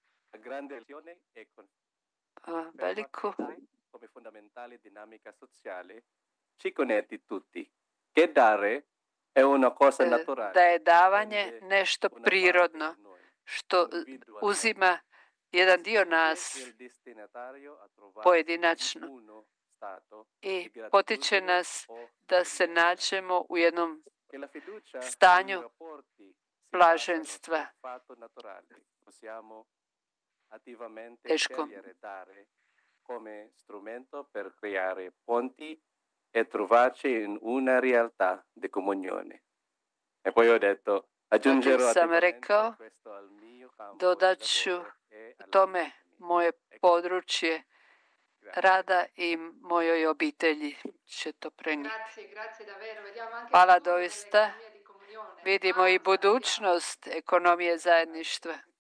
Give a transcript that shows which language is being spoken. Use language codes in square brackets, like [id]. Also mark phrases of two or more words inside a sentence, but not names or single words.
[hr] veliku da je davanje nešto prirodno što uzima jedan dio nas pojedinačno i potiče nas da se nađemo u jednom stanju blaženstva. Teško. [it] Come strumento per creare ponti e trovarci in una realtà di comunione. E poi ho detto, aggiungerò [hr] sam rekao, dodat ću tome moje područje rada i mojoj obitelji će to prenijeti. Hvala doista. Vidimo i budućnost ekonomije zajedništva.